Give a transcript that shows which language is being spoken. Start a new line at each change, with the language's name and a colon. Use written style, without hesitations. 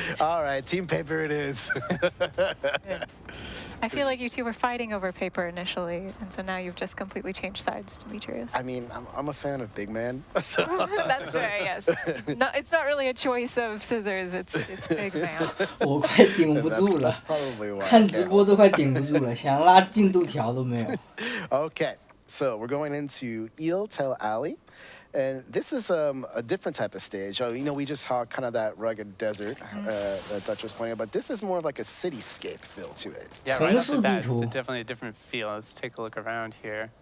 English: All right, Team Paper it is. I feel like you two were fighting over paper initially, and so now you've just completely changed sides, Demetrius. I mean, I'm a fan of Big Man. So. That's fair, yes. No, it's not really a choice of scissors, it's Big Man.
Chinese: 我快顶不住了，
English: Probably why.
Chinese: 看直播都快顶不住了，想拉进度条都没有。
English: Okay, so we're going into Eel Tail Alley. And this is a different type of stage. We just saw kind of that rugged desert that Dutch was pointing out, but this is more of like a cityscape feel to it. Yeah, right off the bat, it's definitely a different feel. Let's take a look around here.